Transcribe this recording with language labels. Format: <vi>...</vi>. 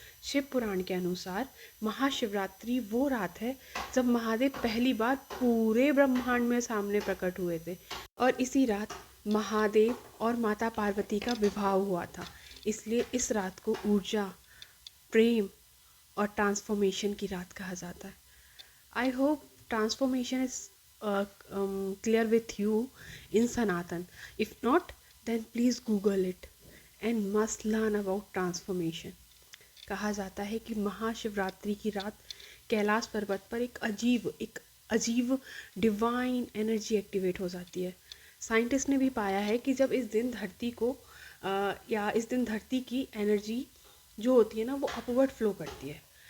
<hi>शिव पुराण के अनुसार महाशिवरात्रि वो रात है जब महादेव पहली बार पूरे ब्रह्मांड में सामने प्रकट हुए थे, और इसी रात महादेव और माता पार्वती का विवाह हुआ था। इसलिए इस रात को ऊर्जा, प्रेम और ट्रांसफॉर्मेशन की रात कहा जाता है।</hi> <en>I hope transformation is clear with you in Sanatan. If not, then please Google it and must learn about transformation.</en> <hi>कहा जाता है कि महाशिवरात्रि की रात कैलाश पर्वत पर एक अजीब डिवाइन एनर्जी एक्टिवेट हो जाती है। साइंटिस्ट ने भी पाया है कि जब इस दिन धरती को या इस दिन धरती की एनर्जी जो होती है ना, वो अपवर्ड फ्लो करती है।</hi>